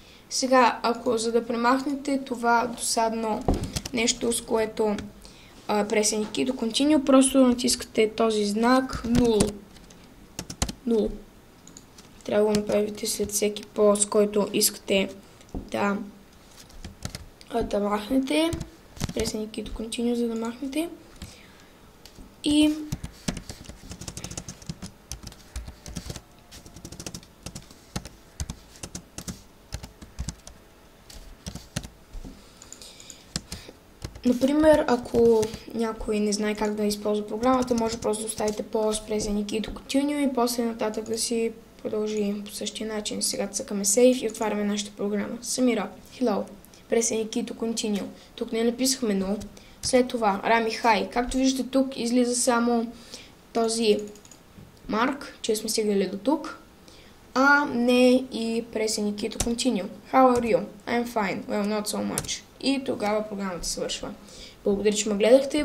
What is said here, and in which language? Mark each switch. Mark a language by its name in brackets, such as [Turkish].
[Bulgarian] Сега, ако за да премахнете това досадно нещо, с което [English] pressing key to continue, [Bulgarian] просто натискате този знак 0. Трябва да го направите след всеки pause, който искате да махнете. [English] Pressing key to continue, [Bulgarian] за да махнете. И например, ако някой не знае как да използва програмата, може просто да оставите pause, [English] pressing key to continue [Bulgarian] и после нататък да си продължи по същия начин. Сега цъкаме Save и отваряме нашата програма. [English] Самира, Hello, pressing key to continue. [Bulgarian] Тук не написахме 0. След това Rami Hi. Както виждате тук излиза само този марк, че сме стигнали до тук, а не и [English] pressing key to continue. How are you? I'm fine. Well, not so much. [Bulgarian] И тогава програмата свършва. Благодаря, че ме гледахте.